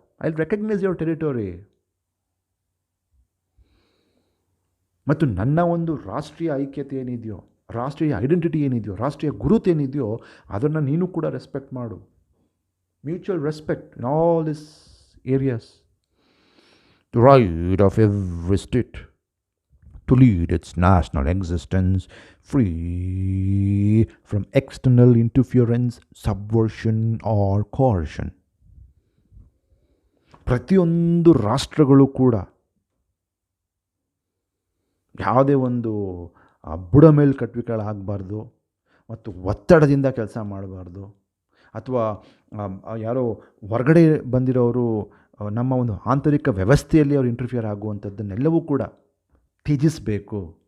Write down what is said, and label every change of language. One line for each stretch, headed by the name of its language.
English: I recognise your territory.
Kannada: ಮತ್ತು ನನ್ನ ಒಂದು ರಾಷ್ಟ್ರೀಯ ಐಕ್ಯತೆ ಏನಿದೆಯೋ, ರಾಷ್ಟ್ರೀಯ ಐಡೆಂಟಿಟಿ ಏನಿದೆಯೋ, ರಾಷ್ಟ್ರೀಯ ಗುರುತೇನಿದೆಯೋ ಅದನ್ನು ನೀನು ಕೂಡ ರೆಸ್ಪೆಕ್ಟ್ ಮಾಡು.
English: Mutual respect in all this areas. The right of every state to lead its national existence free from external interference, subversion or coercion.
Kannada: ಪ್ರತಿಯೊಂದು ರಾಷ್ಟ್ರಗಳು ಕೂಡ ಯಾವುದೇ ಒಂದು ಬುಡ ಮೇಲ್ಕಟ್ಟುವಿಕೆಗಳಾಗಬಾರ್ದು ಮತ್ತು ಒತ್ತಡದಿಂದ ಕೆಲಸ ಮಾಡಬಾರ್ದು, ಅಥವಾ ಯಾರೋ ಹೊರಗಡೆ ಬಂದಿರೋರು ನಮ್ಮ ಒಂದು ಆಂತರಿಕ ವ್ಯವಸ್ಥೆಯಲ್ಲಿ ಅವರು ಇಂಟರ್ಫಿಯರ್ ಆಗುವಂಥದ್ದನ್ನೆಲ್ಲವೂ ಕೂಡ ತ್ಯಜಿಸಬೇಕು.